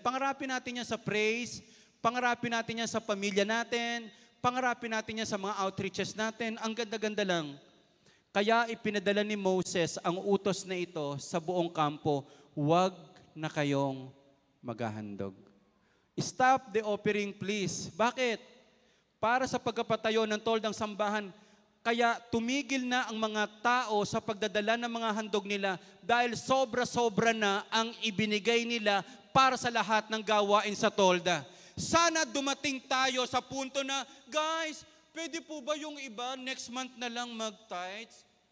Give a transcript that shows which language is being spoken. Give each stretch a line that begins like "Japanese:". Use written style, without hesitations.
Filipino: Pangarapin natin yan sa praise, pangarapin natin yan sa pamilya natin, pangarapin natin yan sa mga outreaches natin. Ang ganda-ganda lang. Kaya ipinadala ni Moses ang utos na ito sa buong kampo, huwag na kayong maghahandog.
English: Stop the offering, please.
Filipino: Bakit? Para sa pagkapatayo ng toldang sambahan, kaya tumigil na ang mga tao sa pagdadala ng mga handog nila dahil sobra-sobra na ang ibinigay nila para sa lahat ng gawain sa tolda. Sana dumating tayo sa punto na, guys, pwede po ba yung iba next month na lang mag-tithes?